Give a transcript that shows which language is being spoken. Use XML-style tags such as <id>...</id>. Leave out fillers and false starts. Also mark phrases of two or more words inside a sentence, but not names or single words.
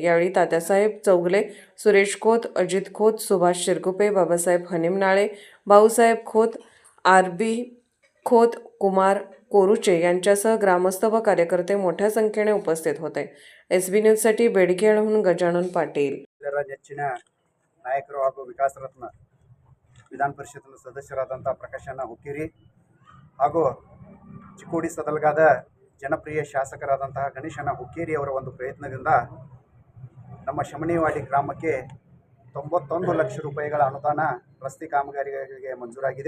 <mr>यावेळी तात्यासाहेब चौगले, सुरेश खोत, अजित खोत, सुभाष शिरगुपे, बाबासाहेब हनीम नाळे, भाऊसाहेब खोत, RB खोत, कुमार कोरुचे यांच्यासह ग्रामस्थ व कार्यकर्ते मोठ्या संख्येने उपस्थित होते. SB न्यूजसाठी बेडगेहून गजानन पाटील.</mr> <kn>ನೆಚ್ಚಿನ ನಾಯಕರು ಹಾಗೂ ವಿಕಾಸ ರತ್ನ ವಿಧಾನ ಪರಿಷತ್ನ ಸದಸ್ಯರಾದಂಥ ಪ್ರಕಾಶಣ್ಣ ಹುಕ್ಕೇರಿ ಹಾಗೂ ಚಿಕ್ಕೋಡಿ ಸದಲ್ಗಾದ ಜನಪ್ರಿಯ ಶಾಸಕರಾದಂತಹ ಗಣೇಶಣ್ಣ ಹುಕ್ಕೇರಿ ಅವರ ಒಂದು ಪ್ರಯತ್ನದಿಂದ ನಮ್ಮ ಶಮನೇವಾಡಿ ಗ್ರಾಮಕ್ಕೆ 91 ಲಕ್ಷ ರೂಪಾಯಿಗಳ ಅನುದಾನ ರಸ್ತೆ ಕಾಮಗಾರಿಗಳಿಗೆ ಮಂಜೂರಾಗಿದೆ.</kn>